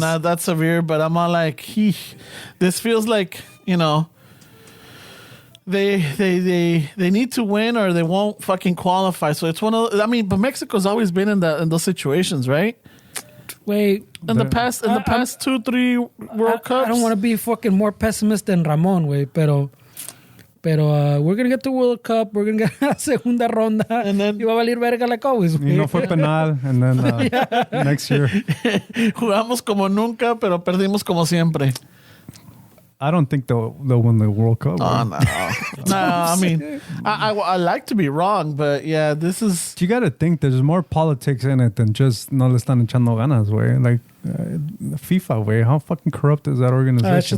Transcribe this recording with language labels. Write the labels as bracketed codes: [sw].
[en] not that severe, but I'm all like, this feels like, they need to win or they won't fucking qualify. So it's but Mexico's always been in those situations, right? Wait. In the past 2-3 World Cups. I don't want to be fucking more pessimist than Ramon, güey, [es] pero [en] we're going to get to World Cup. We're going to get a segunda ronda. And then- [es] y va a valer verga [en] like always, [es] güey. [en] You know, [es] fue penal, [en] and then next year. [es] Jugamos como nunca, pero perdimos como siempre. [en] I don't think they'll win the World Cup. Oh, bro. no. I mean, I like to be wrong, but yeah, this is. You got to think there's more politics in it than just [es] no le están echando ganas, [en] way. Like FIFA, way. How fucking corrupt is that That organization?